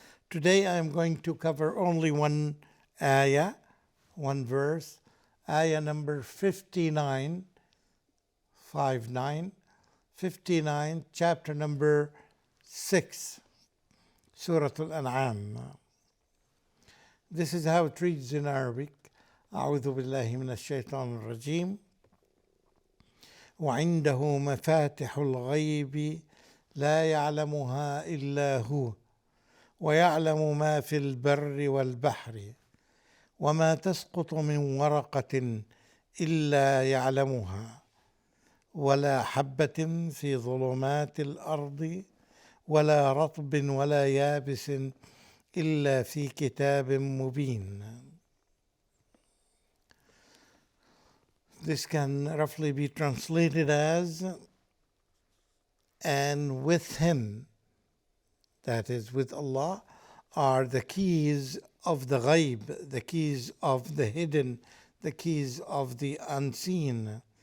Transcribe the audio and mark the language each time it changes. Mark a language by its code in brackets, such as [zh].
[en] Today I am going to cover only one ayah, one verse, ayah number 59, 59, chapter number 6, Surah Al-An'am. This is how it reads in Arabic. [ar] أعوذ بالله من الشيطان الرجيم وعنده مفاتح الغيب لا يعلمها إلا هو ويعلم ما في البر والبحر وما تسقط من ورقة إلا يعلمها ولا حبة في ظلمات الأرض ولا رطب ولا يابس إلا في كتاب مبين. [en] This can roughly be translated as, and with him, that is with Allah, are the keys of the ghaib, the keys of the hidden, the keys of the unseen.